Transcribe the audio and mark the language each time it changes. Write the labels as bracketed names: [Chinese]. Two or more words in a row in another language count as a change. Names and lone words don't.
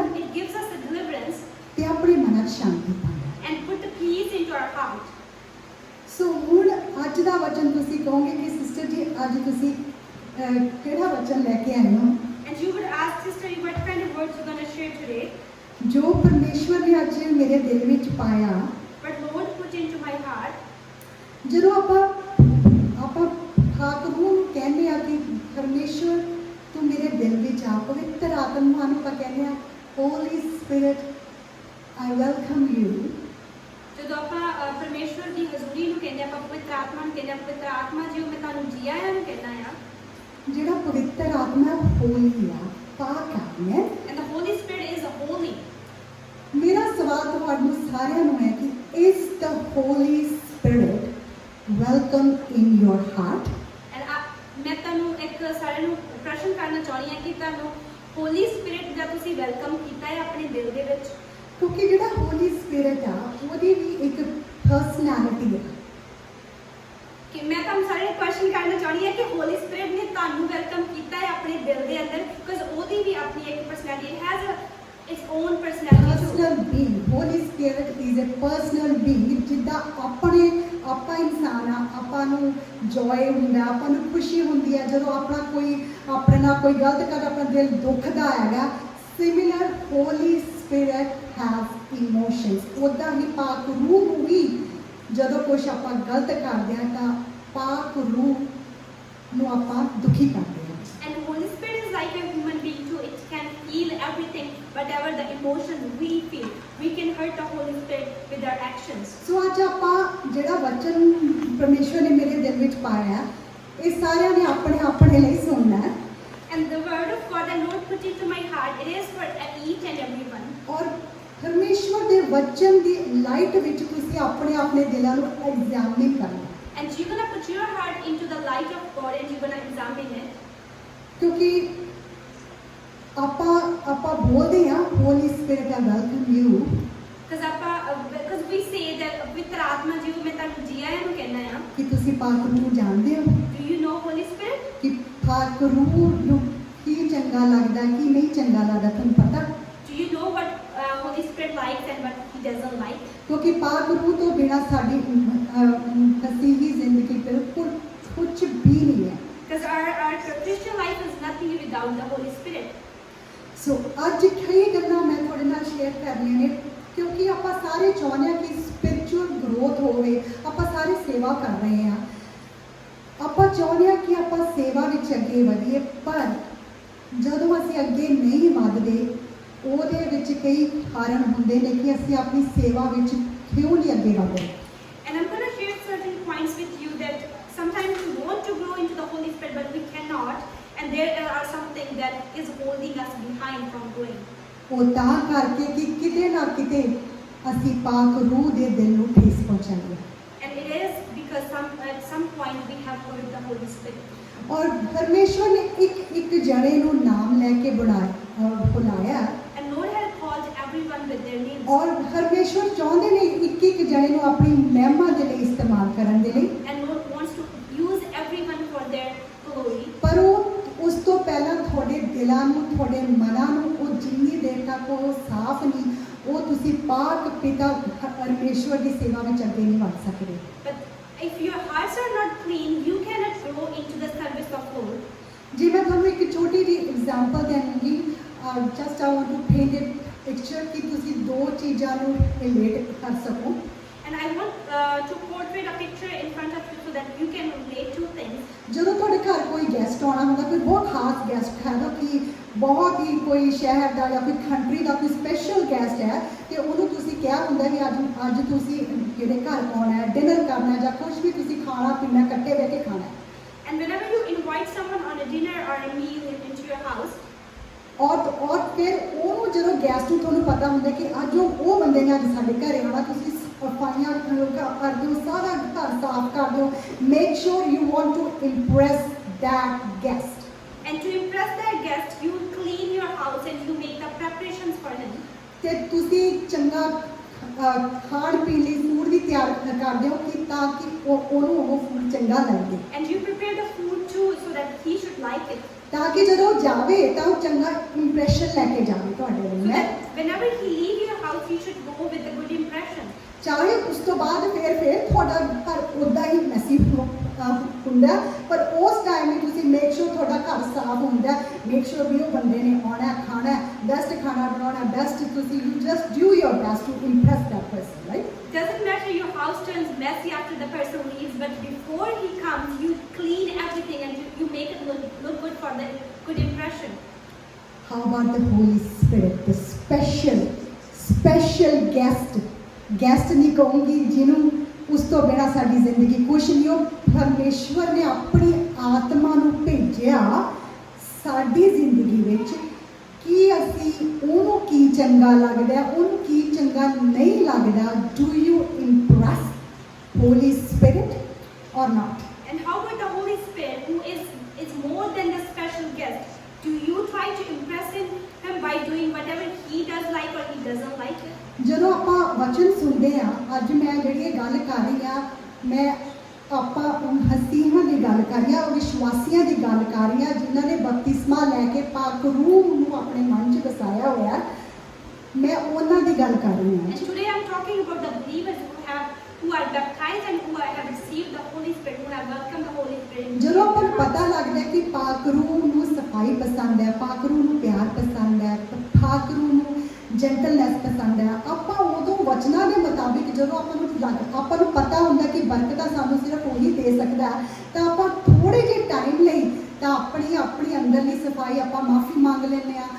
[English] It gives us the deliverance [Punjabi] ਤੇ ਆਪਣੇ ਮਨ 'ਚ ਸ਼ਾਂਤੀ ਪਾਉਂਦਾ। [English] and put the peace into our heart. [Punjabi] ਸੋ ਹੁਣ ਅੱਜ ਦਾ ਵਚਨ ਤੁਸੀਂ ਕਹੋਗੇ ਕਿ ਸਿਸਟਰ ਜੀ ਅੱਜ ਤੁਸੀਂ ਕਿਹੜਾ ਵਚਨ ਲੈ ਕੇ ਆਏ ਹੋ? [English] And you would ask, Sister, what kind of words you're going to share today? [Punjabi] ਜੋ ਪਰਮੇਸ਼ਵਰ ਨੇ ਅੱਜ ਮੇਰੇ ਦਿਲ ਵਿੱਚ ਪਾਇਆ, [English] But Lord put into my heart. [Punjabi] ਜਦੋਂ ਆਪਾਂ ਪਾਕ ਰੂਹ ਨੂੰ ਕਹਿੰਦੇ ਆ ਕਿ ਪਰਮੇਸ਼ਵਰ ਤੂੰ ਮੇਰੇ ਦਿਲ ਵਿੱਚ ਆ, ਪਵਿੱਤਰ ਆਤਮਾ ਨੂੰ ਆਪਾਂ ਕਹਿੰਦੇ ਆ [English] Holy Spirit I welcome you. [Punjabi] ਜਦੋਂ ਆਪਾਂ ਪਰਮੇਸ਼ਵਰ ਦੀ ਹਜ਼ੂਰੀ ਨੂੰ ਕਹਿੰਦੇ ਆਪਾਂ ਪਵਿੱਤਰ ਆਤਮਾ ਨੂੰ ਕਹਿੰਦੇ ਪਵਿੱਤਰ ਆਤਮਾ ਜੀ ਮੈਂ ਤੁਹਾਨੂੰ ਜੀ ਆਇਆਂ ਨੂੰ ਕਹਿੰਦਾ ਆ। ਜਿਹੜਾ ਪਵਿੱਤਰ ਆਤਮਾ ਹੋਲੀ ਆ, ਪਾਕ ਆਤਮਾ। [English] And the Holy Spirit is holy. [Punjabi] ਮੇਰਾ ਸਵਾਲ ਤੁਹਾਨੂੰ ਸਾਰਿਆਂ ਨੂੰ ਹੈ ਕਿ [English] is the Holy Spirit welcome in your heart? [Punjabi] And ਮੈਂ ਤੁਹਾਨੂੰ ਇੱਕ ਸਾਰਿਆਂ ਨੂੰ ਪ੍ਰਸ਼ਨ ਕਰਨਾ ਚਾਹੁੰਦੀ ਹਾਂ ਕਿ ਤੁਹਾਨੂੰ ਹੋਲੀ ਸਪਿਰਿਟ ਦਾ ਤੁਸੀਂ ਵੈਲਕਮ ਕੀਤਾ ਹੈ ਆਪਣੇ ਦਿਲ ਦੇ ਵਿੱਚ? ਕਿਉਂਕਿ ਜਿਹੜਾ ਹੋਲੀ ਸਪਿਰਿਟ ਆ ਉਹਦੀ ਵੀ ਇੱਕ ਪਰਸਨੈਲਿਟੀ ਹੈ। ਕਿ ਮੈਂ ਤੁਹਾਨੂੰ ਸਾਰਿਆਂ ਨੂੰ ਕੁਐਸਚਨ ਕਰਨਾ ਚਾਹੁੰਦੀ ਹਾਂ ਕਿ ਹੋਲੀ ਸਪਿਰਿਟ ਨੇ ਤੁਹਾਨੂੰ ਵੈਲਕਮ ਕੀਤਾ ਹੈ ਆਪਣੇ ਦਿਲ ਦੇ ਅੰਦਰ, ਬਿਕਾਜ਼ ਉਹਦੀ ਵੀ ਆਪਣੀ ਇੱਕ ਪਰਸਨੈਲਿਟੀ [English] has its own personality. personal being, Holy Spirit is a personal being. [Punjabi] ਜਿੱਦਾਂ ਆਪਾਂ ਇਨਸਾਨ ਆ, ਆਪਾਂ ਨੂੰ ਜੋਏ ਹੁੰਦਾ, ਆਪਾਂ ਨੂੰ ਖੁਸ਼ੀ ਹੁੰਦੀ ਹੈ ਜਦੋਂ ਆਪਣੇ ਨਾਲ ਕੋਈ ਗਲਤ ਕਰ, ਆਪਣਾ ਦਿਲ ਦੁਖਦਾ ਹੈਗਾ। [English] similar Holy Spirit has emotions. [Punjabi] ਉੱਦਾਂ ਹੀ ਪਾਕ ਰੂਹ ਨੂੰ ਵੀ ਜਦੋਂ ਕੁਝ ਆਪਾਂ ਗਲਤ ਕਰਦੇ ਹਾਂ ਤਾਂ ਪਾਕ ਰੂਹ ਨੂੰ ਆਪਾਂ ਦੁਖੀ ਕਰਦੇ ਹਾਂ। [English] And Holy Spirit is like a human being too. It can feel everything, whatever the emotion we feel. We can hurt the Holy Spirit with our actions. [Punjabi] ਸੋ ਅੱਜ ਆਪਾਂ ਜਿਹੜਾ ਵਚਨ ਪਰਮੇਸ਼ਵਰ ਨੇ ਮੇਰੇ ਦਿਲ ਵਿੱਚ ਪਾਇਆ, ਇਹ ਸਾਰਿਆਂ ਨੇ ਆਪਣੇ ਲਈ ਸੁਣਨਾ ਹੈ। [English] And the word of God that Lord put into my heart, it is for each and everyone. [Punjabi] ਔਰ ਪਰਮੇਸ਼ਵਰ ਦੇ ਵਚਨ ਦੀ ਲਾਈਟ ਵਿੱਚ ਤੁਸੀਂ ਆਪਣੇ ਦਿਲਾਂ ਨੂੰ ਐਗਜ਼ਾਮਿਨ ਕਰਨਾ। [English] And you're gonna put your heart into the light of God and you're gonna examine it. [Punjabi] ਕਿਉਂਕਿ ਆਪਾਂ ਬੋਲਦੇ ਹਾਂ [English] Holy Spirit I welcome you, Because we say that [Punjabi] ਪਵਿੱਤਰ ਆਤਮਾ ਜੀ ਮੈਂ ਤੁਹਾਨੂੰ ਜੀ ਆਇਆਂ ਨੂੰ ਕਹਿੰਦਾ ਆ। ਕਿ ਤੁਸੀਂ ਪਾਕ ਰੂਹ ਨੂੰ ਜਾਣਦੇ ਹੋ [English] Do you know Holy Spirit? [Punjabi] ਕਿ ਪਾਕ ਰੂਹ ਨੂੰ ਕੀ ਚੰਗਾ ਲੱਗਦਾ ਕੀ ਨਹੀਂ ਚੰਗਾ ਲੱਗਦਾ, ਤੁਹਾਨੂੰ ਪਤਾ? [English] Do you know what Holy Spirit likes and what He doesn't like? [Punjabi] ਕਿਉਂਕਿ ਪਾਕ ਰੂਹ ਤੋਂ ਬਿਨਾਂ ਸਾਡੀ ਮਸੀਹੀ ਜ਼ਿੰਦਗੀ ਬਿਲਕੁਲ ਕੁਝ ਵੀ ਨਹੀਂ ਹੈ। [English] Because our Christian life is nothing without the Holy Spirit. [Punjabi] ਸੋ ਅੱਜ ਕਈ ਗੱਲਾਂ ਮੈਂ ਤੁਹਾਡੇ ਨਾਲ ਸ਼ੇਅਰ ਕਰਨੀਆਂ ਨੇ ਕਿਉਂਕਿ ਆਪਾਂ ਸਾਰੇ ਚਾਹੁੰਦੇ ਹਾਂ ਕਿ [English] spiritual growth [Punjabi] ਹੋਵੇ। ਆਪਾਂ ਸਾਰੇ ਸੇਵਾ ਕਰ ਰਹੇ ਹਾਂ, ਆਪਾਂ ਚਾਹੁੰਦੇ ਹਾਂ ਕਿ ਆਪਾਂ ਸੇਵਾ ਵਿੱਚ ਅੱਗੇ ਵਧੀਏ, ਪਰ ਜਦੋਂ ਅਸੀਂ ਅੱਗੇ ਨਹੀਂ ਵਧਦੇ ਉਹਦੇ ਵਿੱਚ ਕਈ ਕਾਰਨ ਹੁੰਦੇ ਨੇ ਕਿ ਅਸੀਂ ਆਪਣੀ ਸੇਵਾ ਵਿੱਚ ਕਿਉਂ ਨਹੀਂ ਅੱਗੇ ਵਧਦੇ। [English] And I'm going to share certain points with you that sometimes we want to grow into the Holy Spirit but we cannot, and there are something that is holding us behind from growing. [Punjabi] ਉਹ ਤਾਂ ਕਰਕੇ ਕਿ ਕਿਤੇ ਨਾ ਕਿਤੇ ਅਸੀਂ ਪਾਕ ਰੂਹ ਦੇ ਦਿਲ ਨੂੰ ਠੇਸ ਪਹੁੰਚਾਈਏ। [English] And it is because at some point we have heard the Holy Spirit. [Punjabi] ਔਰ ਪਰਮੇਸ਼ਵਰ ਨੇ ਇੱਕ ਜਣੇ ਨੂੰ ਨਾਮ ਲੈ ਕੇ ਬੁਲਾਇਆ। [English] And Lord had called everyone with their names. [Punjabi] ਔਰ ਪਰਮੇਸ਼ਵਰ ਚਾਹੁੰਦੇ ਨੇ ਇੱਕ ਜਣੇ ਨੂੰ ਆਪਣੀ ਮਹਿਮਾ ਦੇ ਲਈ ਇਸਤੇਮਾਲ ਕਰਨ ਦੇ ਲਈ। [English] And Lord wants to use everyone for their glory. [Punjabi] ਪਰ ਉਸ ਤੋਂ ਪਹਿਲਾਂ ਤੁਹਾਡੇ ਦਿਲਾਂ ਨੂੰ, ਤੁਹਾਡੇ ਮਨਾਂ ਨੂੰ ਉਹ ਜਿੰਨੀ ਦੇਰ ਤੱਕ ਉਹ ਸਾਫ਼ ਨਹੀਂ, ਉਹ ਤੁਸੀਂ ਪਾਕ ਪਿਤਾ ਪਰਮੇਸ਼ਵਰ ਦੀ ਸੇਵਾ ਵਿੱਚ ਅੱਗੇ ਨਹੀਂ ਵਧ ਸਕਦੇ। [English] But if your hearts are not clean, you cannot grow into the service of Lord. [Punjabi] ਜੇ ਮੈਂ ਤੁਹਾਨੂੰ ਐਗਜ਼ਾਮਪਲ ਦੇਵਾਂਗੀ, [English] just I want to paint a picture [Punjabi] ਕਿ ਤੁਸੀਂ ਦੋ ਚੀਜ਼ਾਂ ਨੂੰ ਰਿਲੇਟ ਕਰ ਸਕੋ। [English] And I want to portray a picture in front of you so that you can relate two things. [Punjabi] ਜਦੋਂ ਤੁਹਾਡੇ ਘਰ ਕੋਈ ਗੈਸਟ ਆਉਣਾ ਹੁੰਦਾ, ਕੋਈ ਬਹੁਤ ਖਾਸ ਗੈਸਟ ਹੈ ਨਾ, ਕਿ ਬਹੁਤ ਹੀ ਕੋਈ ਸ਼ਹਿਰ ਦਾ ਜਾਂ ਕੋਈ ਕੰਟਰੀ ਦਾ ਕੋਈ [English] special guest [Punjabi] ਹੈ, ਤੇ ਉਹਨੂੰ ਤੁਸੀਂ ਕਿਹਾ ਹੁੰਦਾ ਕਿ ਅੱਜ ਤੁਸੀਂ ਜਿਹੜੇ ਘਰ ਆਉਣਾ ਹੈ, ਡਿਨਰ ਕਰਨਾ ਜਾਂ ਕੁਝ ਵੀ ਤੁਸੀਂ ਖਾਣਾ ਪੀਣਾ ਇਕੱਠੇ ਬਹਿ ਕੇ ਖਾਣਾ ਹੈ। [English] And whenever you invite someone on a dinner or a meal into your house, [Punjabi] ਔਰ ਫਿਰ ਉਹਨੂੰ ਜਦੋਂ ਗੈਸਟ ਨੂੰ ਤੁਹਾਨੂੰ ਪਤਾ ਹੁੰਦਾ ਕਿ ਅੱਜ ਉਹ ਬੰਦੇ ਨੇ ਅੱਜ ਸਾਡੇ ਘਰੇ ਆਉਣਾ, ਤੁਸੀਂ ਸਫਾਈਆਂ ਕਰ ਦਿਓ, ਸਾਰਾ ਘਰ ਸਾਫ਼ ਕਰ ਦਿਓ। [English] make sure you want to impress that guest. and to impress that guest, you clean your house and you make the preparations for him. [Punjabi] ਤੇ ਤੁਸੀਂ ਚੰਗਾ ਖਾਣ ਪੀਣ ਲਈ ਫੂਡ ਵੀ ਤਿਆਰ ਕਰਦੇ ਹੋ ਕਿ ਤਾਂ ਕਿ ਉਹਨੂੰ ਉਹ ਫੂਡ ਚੰਗਾ ਲੱਗੇ, [English] And you prepare the food too so that he should like it. [Punjabi] ਤਾਂ ਕਿ ਜਦੋਂ ਉਹ ਜਾਵੇ ਤਾਂ ਉਹ ਚੰਗਾ ਇੰਪ੍ਰੈਸ਼ਨ ਲੈ ਕੇ ਜਾਵੇ ਤੁਹਾਡੇ ਲਈ। [English] So [Punjabi] ਮੈਂ [English] that whenever he leave your house, he should go with a good impression. [Punjabi] ਚਾਹੇ ਉਸ ਤੋਂ ਬਾਅਦ ਫਿਰ ਤੁਹਾਡਾ ਘਰ ਉੱਦਾਂ ਹੀ ਮੈਸੀ ਹੁੰਦਾ, ਪਰ ਉਸ ਟਾਈਮ ਵੀ ਤੁਸੀਂ [English] make sure [Punjabi] ਤੁਹਾਡਾ ਘਰ ਸਾਫ਼ ਹੁੰਦਾ, [English] make sure [Punjabi] ਵੀ ਉਹ ਬੰਦੇ ਨੇ ਆਉਣਾ, ਖਾਣਾ, ਬੈਸਟ ਖਾਣਾ ਬਣਾਉਣਾ, ਬੈਸਟ ਤੁਸੀਂ [English] you just do your best to impress that person, right? Doesn't matter your house turns messy after the person leaves, but before he comes, you clean everything and you make it look good for the good impression. How about the Holy Spirit, the special guest? [Punjabi] ਗੈਸਟ ਨਹੀਂ ਕਹੂੰਗੀ ਜਿਹਨੂੰ ਉਸ ਤੋਂ ਬਿਨਾਂ ਸਾਡੀ ਜ਼ਿੰਦਗੀ ਕੁਛ ਨਹੀਂ। ਉਹ ਪਰਮੇਸ਼ਵਰ ਨੇ ਆਪਣੀ ਆਤਮਾ ਨੂੰ ਭੇਜਿਆ ਸਾਡੀ ਜ਼ਿੰਦਗੀ ਵਿੱਚ ਕਿ ਅਸੀਂ ਉਹਨੂੰ ਕੀ ਚੰਗਾ ਲੱਗਦਾ, ਉਹਨੂੰ ਕੀ ਚੰਗਾ ਨਹੀਂ ਲੱਗਦਾ। [English] do you impress Holy Spirit or not? And how about the Holy Spirit, who is more than the special guest? Do you try to impress him by doing whatever he does like or he doesn't like it? [Punjabi] ਜਦੋਂ ਆਪਾਂ ਵਚਨ ਸੁਣਦੇ ਆ, ਅੱਜ ਮੈਂ ਜਿਹੜੀ ਇਹ ਗੱਲ ਕਰ ਰਹੀ ਆ, ਆਪਾਂ ਮਸੀਹਾਂ ਦੀ ਗੱਲ ਕਰ ਰਹੀ ਆ, ਵਿਸ਼ਵਾਸੀਆਂ ਦੀ ਗੱਲ ਕਰ ਰਹੀ ਆ ਜਿਨ੍ਹਾਂ ਨੇ ਬਪਤਿਸਮਾ ਲੈ ਕੇ ਪਾਕ ਰੂਹ ਨੂੰ ਆਪਣੇ ਮਨ 'ਚ ਵਸਾਇਆ ਹੋਇਆ, ਮੈਂ ਉਹਨਾਂ ਦੀ ਗੱਲ ਕਰ ਰਹੀ ਹਾਂ। [English] And today I'm talking about the believers who are baptized and who have received the Holy Spirit, who have welcomed the Holy Spirit. [Punjabi] ਜਦੋਂ ਆਪਾਂ ਨੂੰ ਪਤਾ ਲੱਗਦਾ ਕਿ ਪਾਕ ਰੂਹ ਨੂੰ ਸਫਾਈ ਪਸੰਦ ਹੈ, ਪਾਕ ਰੂਹ ਨੂੰ ਪਿਆਰ ਪਸੰਦ ਹੈ, ਪਾਕ ਰੂਹ ਨੂੰ ਜੈਂਟਲਨੈਸ ਪਸੰਦ ਹੈ, ਆਪਾਂ ਉਦੋਂ ਵਚਨਾਂ ਦੇ ਮੁਤਾਬਿਕ ਜਦੋਂ ਆਪਾਂ ਨੂੰ ਪਤਾ ਹੁੰਦਾ ਕਿ ਬਰਕਤਾਂ ਸਾਨੂੰ ਸਿਰਫ ਉਹੀ ਦੇ ਸਕਦਾ, ਤਾਂ ਆਪਾਂ ਥੋੜੇ ਜਿਹੇ ਟਾਈਮ ਲਈ ਤਾਂ ਆਪਣੀ ਅੰਦਰਲੀ ਸਫਾਈ ਆਪਾਂ ਮਾਫੀ ਮੰਗ ਲੈਂਦੇ ਆ।